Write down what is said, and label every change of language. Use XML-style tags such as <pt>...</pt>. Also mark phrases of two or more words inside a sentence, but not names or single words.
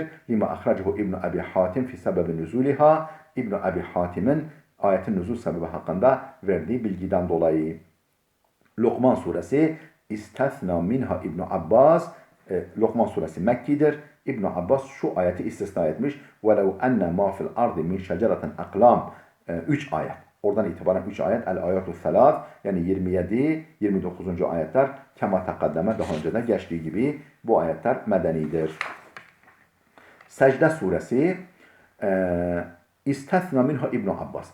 <ar>لما أخرجه ابن أبي حاتم في سبب نزولها.</ar> <tr>İbn Abi Hatim'in ayetin nüzul sebebi hakkında verdiği bilgiden dolayı. Lokman suresi</tr> <ar>استثنى منها İbn Abbas.</ar> <tr>Lokman suresi Mekkidir. İbn Abbas şu ayeti istisna etmiş.</tr> <ar>وَلَوْ اَنَّ مَا فِي الْاَرْضِ مِنْ شَجَرَةٍ اَقْلَامٍ 3 ayet.</ar> <tr>Oradan itibaren 3 ayet. El-Ayatu Selat yani 27, 29. ayetler</tr> <ar>كما تقدم</ar> <tr>daha önceden geçtiği gibi bu ayetler medenidir. Secde suresi</tr> <ar>استثنى منها İbn Abbas.</ar>